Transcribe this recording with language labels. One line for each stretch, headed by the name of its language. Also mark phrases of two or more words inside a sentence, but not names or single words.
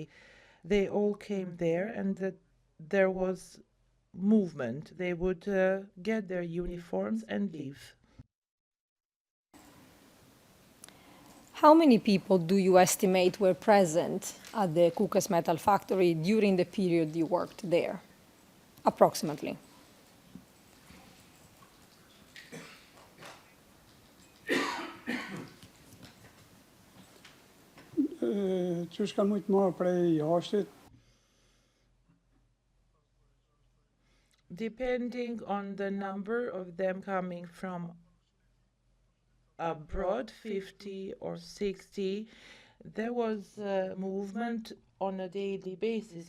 English: They all came there, and there was movement. They would get their uniforms and leave. How many people do you estimate were present at the Kukës Metal Factory during the period you worked there, approximately?
Albanian: Qysh kanë mujtë marrë prej jashtit?
English: Depending on the number of them coming from abroad, 50 or 60, there was movement on a daily basis.